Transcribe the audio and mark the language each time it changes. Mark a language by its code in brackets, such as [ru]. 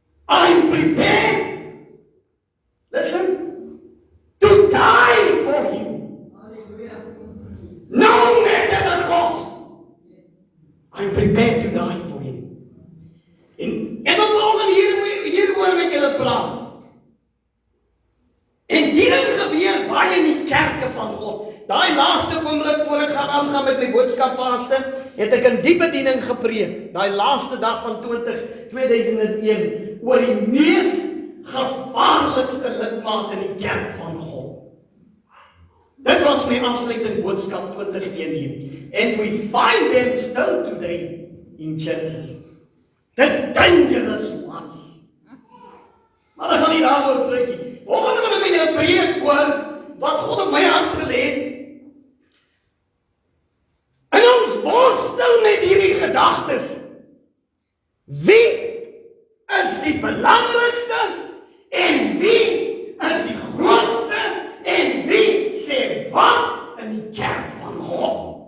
[en] I'm prepared, listen, to die for him. No matter the cost. I'm prepared to die for him. [af] En wat volgende hieroor met julle praat. En die ding gebeur baie in die kerke van God. Daai laaste oomblik voor ek gaan aangaan met my boodskap, pastor, het ek in die bediening gepreek. Daai laaste dag van 2001 oor die mees gevaarlikste lidmaat in die kerk van God. Dit was my afsluiting boodskap 2021. [en] And we find them still today in churches. The dangerous ones. [af] Maar ek gaan nie daaroor preek nie. Volgende gaan ek met julle preek oor wat God op my hart gelê het. En ons worstel met hierdie gedagtes. Wie is die belangrikste en wie is die grootste en wie sê wat in die kerk van God?